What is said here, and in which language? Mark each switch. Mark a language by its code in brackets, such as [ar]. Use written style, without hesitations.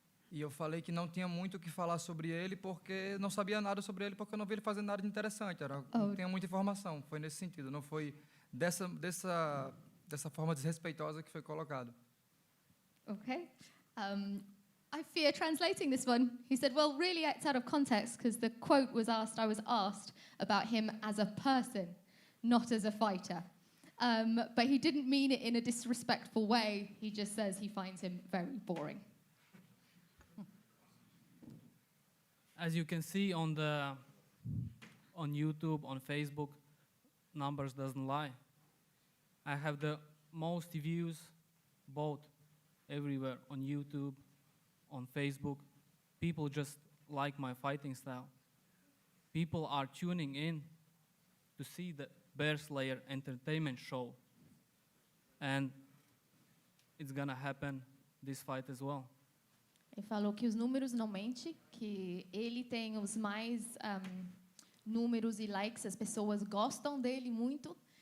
[pt] E eu falei que não tinha muito o que falar sobre ele porque não sabia nada sobre ele, porque eu não vi ele fazendo nada de interessante. Não tinha muita informação. Foi nesse sentido, não foi dessa forma desrespeitosa que foi colocado. [en] Okay. I fear translating this one. He said, well, really it's out of context because the quote was asked, I was asked about him as a person, not as a fighter. But he didn't mean it in a disrespectful way. He just says he finds him very boring. As you can see on YouTube, on Facebook, numbers doesn't lie. I have the most views both everywhere on YouTube, on Facebook. People just like my fighting style. People are tuning in to see the Bear Slayer entertainment show. And it's gonna happen this fight as well. [pt] Ele falou que os números não mentem, que ele tem os mais números e likes, as pessoas gostam dele muito.